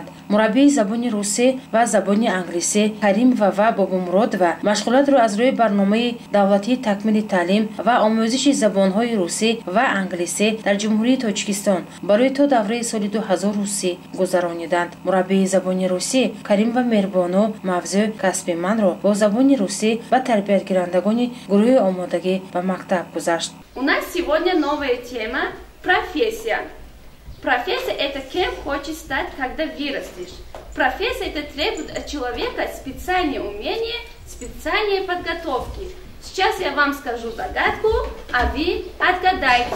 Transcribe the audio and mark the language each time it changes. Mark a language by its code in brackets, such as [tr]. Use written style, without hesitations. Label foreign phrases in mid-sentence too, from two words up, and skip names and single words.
[tg] мураббии забони русӣ ва забони англисӣ Каримова ва Бобумуродова машғулиятро аз рӯи барномаи давлатии такмили таълим ва омӯзиши забонҳои русӣ ва англисӣ дар ҷумҳурии Тоҷикистон барои то давраи соли 2030 гузарониданд. мураббии забони русӣ Каримова Меҳрибону мавзӯъ касби манро бо забони русӣ ва тарбиятгирандагони гурӯҳи омодаги ба мактаб гузашт. [ru] У нас сегодня новая тема – профессия. Профессия – это кем хочешь стать, когда вырастешь. Профессия – это требует от человека специальные умения, специальные подготовки. Сейчас я вам скажу загадку, а вы отгадайте.